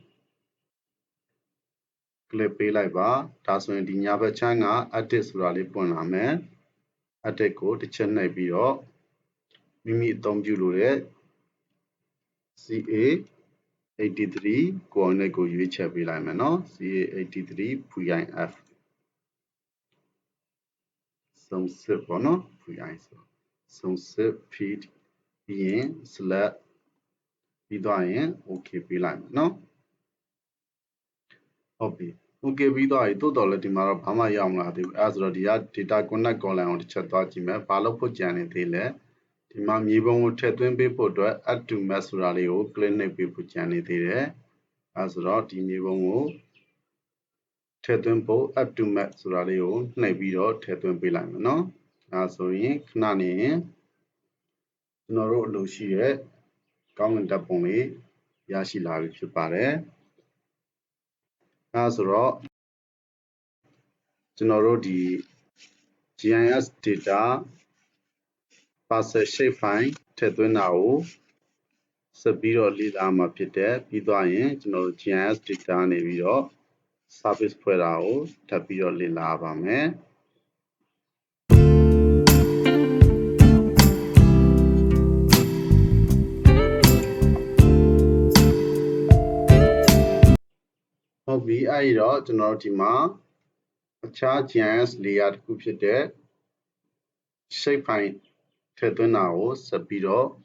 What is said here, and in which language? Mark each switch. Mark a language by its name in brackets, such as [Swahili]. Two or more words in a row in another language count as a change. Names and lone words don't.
[Burmese] click ပေးလိုက်ပါဒါဆိုရင်ဒီညာဘက်ချမ်းက edit ဆိုတာလေးပွင့်လာမယ် edit ကိုတစ်ချက်နှိပ်ပြီးတော့မိမိအသုံးပြုလိုတဲ့ CA83 coordinate ကိုရွေးချယ်ပေးလိုက်မယ်เนาะ CA83 VIF စုံစစ်ပေါ့เนาะ VI ဆိုစုံစစ် feed ပြီးရင် select ပြီးသွားရင် okay ပေးလိုက်မယ်เนาะဟုတ်ပြီ okay ပြီးသွား ပြီတိုးတော်လည်းဒီမှာတော့ဘာမှရောက်မလာသေးဘူးအဲဆိုတော့ဒီက [English] data connect column [Burmese] ကိုတစ်ချက်သွားကြည့်မယ်ဘာလို့ဖို့ကြံနေသေးလဲဒီမှာမြေပုံကိုထည့်သွင်းပေးဖို့အတွက် [English] add to map [Burmese] ဆိုတာလေးကို click နှိပ်ပေးဖို့ကြံနေသေးတယ်အဲဆိုတော့ဒီမြေပုံကိုထည့်သွင်းဖို့ [English] add to map [Burmese] ဆိုတာလေးကိုနှိပ်ပြီးတော့ထည့်သွင်းပေးလိုက်မယ်เนาะအဲဆိုရင်ခဏနေရင်ကျွန်တော်တို့အလိုရှိတဲ့ကောင်းကင်ဓာတ်ပုံလေးရရှိလာပြီဖြစ်ပါတယ်အဲဆိုတော့ ကျွန်တော်တို့ဒီ [English] GIS data parcel shape file [Burmese] ထည့်သွင်းတာကိုဆက်ပြီးတော့လေ့လာမှာဖြစ်တယ်ပြီးသွားရင်ကျွန်တော်တို့ [English] GIS data [Burmese] နေပြီးတော့ service ဖွဲ့တာကိုထပ်ပြီးတော့လေ့လာပါမယ် ဟုတ်ပြီအဲ့ဒီတော့ကျွန်တော်တို့ဒီမှာအခြား [English] GIS layer [Burmese] တစ်ခုဖြစ်တဲ့ [English] shape file [Burmese] ထည့်သွင်းတာကိုဆက်ပြီးတော့